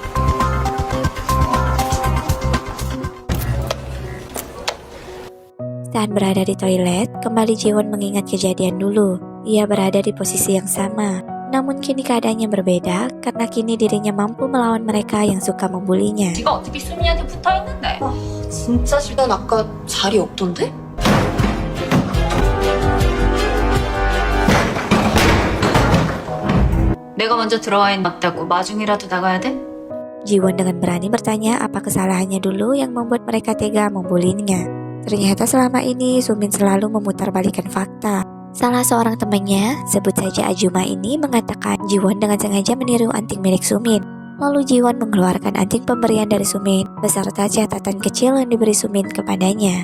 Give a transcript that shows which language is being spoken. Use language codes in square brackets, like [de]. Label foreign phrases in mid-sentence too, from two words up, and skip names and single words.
[id] Saat berada di toilet, kembali Jiwon mengingat kejadian dulu. Ia berada di posisi yang sama, namun kini keadaannya berbeda karena kini dirinya mampu melawan mereka yang suka membulinya. [ko] 네가 어떻게 수민이한테 붙어있는데? 진짜 싫다. 난 아까 자리 없던데? 내가 먼저 들어와 있는 맞다고 마중이라도 나가야 돼? [id] Jiwon dengan berani bertanya apa kesalahannya dulu yang membuat mereka tega membulinya. Ternyata selama ini Sumin selalu memutarbalikkan fakta. Salah seorang temannya, sebut saja Ajuma ini, mengatakan Jiwon dengan sengaja meniru anting milik Sumin. Lalu Jiwon mengeluarkan anting pemberian dari Sumin beserta catatan kecil yang diberi Sumin kepadanya.